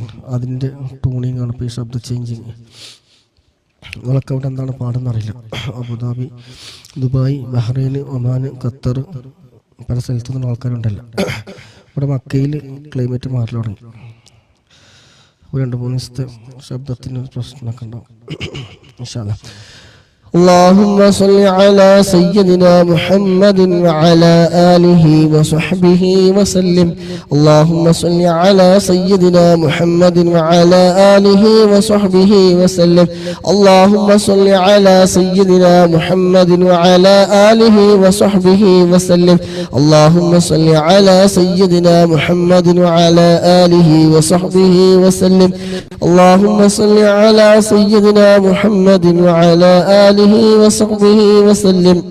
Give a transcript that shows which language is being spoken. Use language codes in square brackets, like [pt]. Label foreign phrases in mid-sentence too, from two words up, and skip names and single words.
[ml] അതിൻ്റെ ടൂണിങ് ആണ് ഇപ്പോൾ ഈ ശബ്ദ ചേഞ്ചിങ്. നിങ്ങളൊക്കെ അവിടെ എന്താണ് പാടെന്നറിയില്ല. അബുദാബി, ദുബായ്, ബഹ്റൈൻ, ഒമാൻ, ഖത്തർ, പല സ്ഥലത്തു നിന്നും ആൾക്കാരുണ്ടല്ലോ. ഇവിടെ മക്കയിൽ ക്ലൈമറ്റ് മാറി തുടങ്ങി. 2-3 ദിവസത്തെ ശബ്ദത്തിന് പ്രശ്നമൊക്കെ ഉണ്ടാവും. [ar] إن شاء الله. اللهم صل على سيدنا محمد وعلى آله وصحبه وسلم اللهم صل على سيدنا محمد وعلى آله وصحبه وسلم اللهم صل على سيدنا محمد وعلى آله وصحبه وسلم اللهم صل على سيدنا محمد وعلى آله وصحبه وسلم اللهم صل على سيدنا محمد وعلى آله وصحبه وسلم